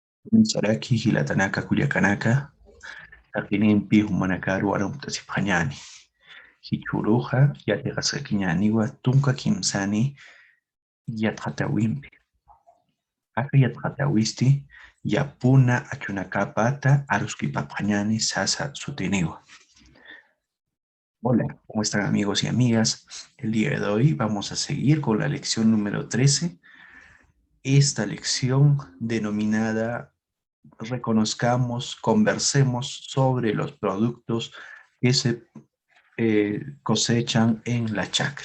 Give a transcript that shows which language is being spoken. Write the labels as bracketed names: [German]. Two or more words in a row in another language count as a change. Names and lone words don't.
[Aymara] Saraki hilatanaka kuyakanaka takininpi humanakaru warumtasiphani hichuruja yatiqasqakiñaniwa tunka kimsani yatqatawinpi aka yatqatawisti yapuna achunakapata aruskipapqañani sasa sutiniwa. [Spanish] Hola, ¿cómo están amigos y amigas? El día de hoy vamos a seguir con la lección número 13, esta lección denominada reconozcamos, conversemos sobre los productos que se cosechan en la chacra.